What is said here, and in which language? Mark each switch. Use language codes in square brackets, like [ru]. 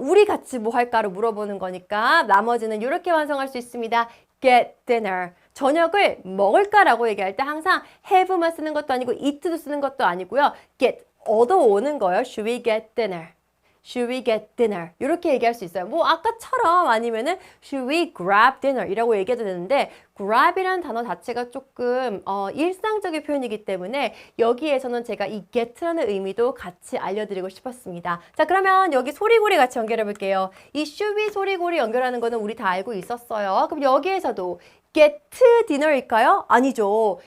[ko] 우리 같이 뭐 할까로 물어보는 거니까 나머지는 이렇게 완성할 수 있습니다. [en] Get dinner. [ko] 저녁을 먹을까라고 얘기할 때 항상 have만 쓰는 것도 아니고 eat도 쓰는 것도 아니고요. get, 얻어오는 거예요. [en] Should we get dinner? Should we get dinner? [ko] 이렇게 얘기할 수 있어요. 뭐 아까처럼 아니면은 [en] Should we grab dinner? [ko] 이라고 얘기해도 되는데 grab이라는 단어 자체가 조금 일상적인 표현이기 때문에 여기에서는 제가 이 get라는 의미도 같이 알려드리고 싶었습니다. 자, 그러면 여기 소리고리 같이 연결해 볼게요. 이 should we 소리고리 연결하는 거는 우리 다 알고 있었어요. 그럼 여기에서도 [en] get dinner [ko] 일까요? 아니죠.